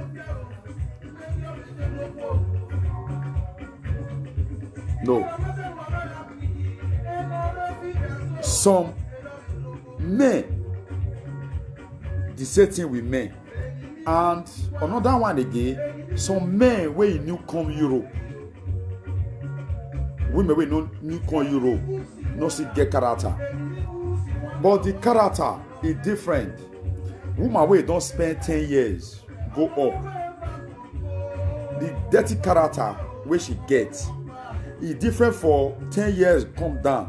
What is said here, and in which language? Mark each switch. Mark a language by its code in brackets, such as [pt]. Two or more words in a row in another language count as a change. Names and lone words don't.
[pcm] No. Some men, the same thing with men. And another one again, some men wey new come Europe. Women wey no new come Europe, no still get character. But the character is different. Woman wey don't spend 10 years go up. The dirty character wey she gets is different for 10 years come down.